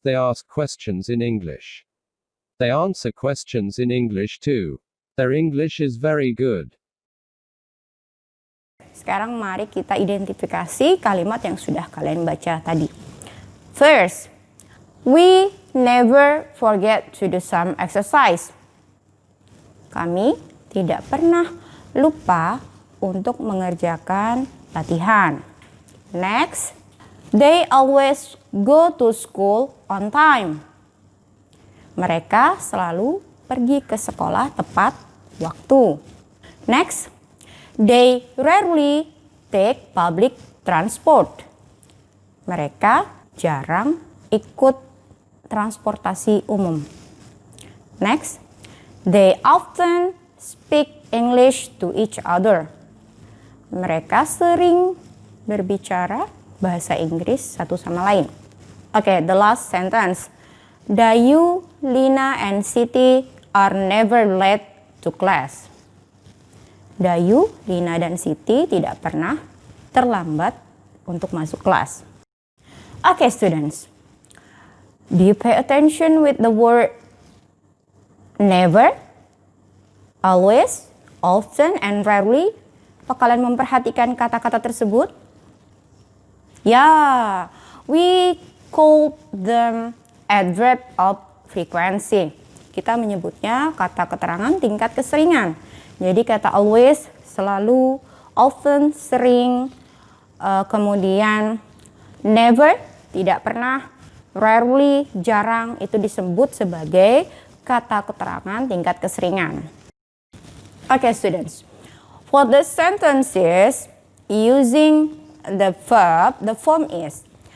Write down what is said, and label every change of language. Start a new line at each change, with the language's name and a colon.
English: They ask questions in English. They answer questions in English too. Their English is very good.
Indonesian: Sekarang mari kita identifikasi kalimat yang sudah kalian baca tadi.
English: First, we never forget to do some exercise.
Indonesian: Kami tidak pernah lupa untuk mengerjakan latihan.
English: Next, they always go to school on time.
Indonesian: Mereka selalu pergi ke sekolah tepat waktu.
English: Next, they rarely take public transport.
Indonesian: Mereka jarang ikut transportasi umum.
English: Next, they often speak English to each other.
Indonesian: Mereka sering berbicara bahasa Inggris satu sama lain.
English: Okay, the last sentence. Dayu, Lina, and Siti are never late to class.
Indonesian: Dayu, Lina, dan Siti tidak pernah terlambat untuk masuk kelas.
English: Okay, students. Do you pay attention with the word never, always, often, and rarely?
Indonesian: Apa kalian memperhatikan kata-kata tersebut? Ya,
English: we call them adverb of frequency.
Indonesian: Kita menyebutnya kata keterangan tingkat keseringan. Jadi kata always, selalu, often, sering, kemudian never, tidak pernah, rarely, jarang, itu disebut sebagai kata keterangan tingkat keseringan.
English: Okay, students. For the sentences using the verb, the form is.